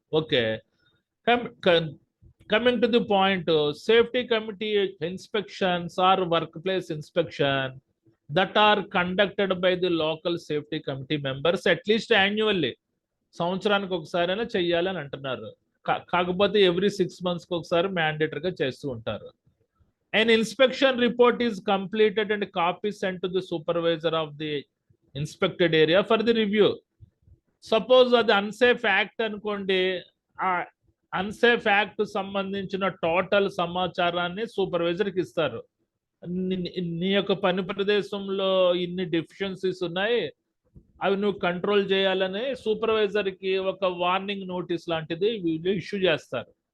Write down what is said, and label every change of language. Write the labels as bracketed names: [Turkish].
[English] Okay, coming to the point, safety committee inspections are work place inspection that are conducted by the local safety committee members at least annually. [Telugu] సంవత్సరానికి ఒకసారైనా చెయ్యాలని అంటున్నారు. కాకపోతే [English] every 6 months [Telugu] ఒకసారి మ్యాండేటరీగా చేస్తూ ఉంటారు. [English] An inspection report is completed and copy sent to the supervisor of the inspected area for the review. [Telugu] Suppose అది unsafe act అనుకోండి, ఆ అన్సేఫ్ యాక్ట్ సంబంధించిన టోటల్ సమాచారాన్ని సూపర్వైజర్కి ఇస్తారు. నీ యొక్క పని ప్రదేశంలో ఇన్ని డెఫిషియన్సీస్ ఉన్నాయి, అవి నువ్వు కంట్రోల్ చేయాలని సూపర్వైజర్కి ఒక వార్నింగ్ నోటీస్ లాంటిది వీళ్ళు ఇష్యూ చేస్తారు.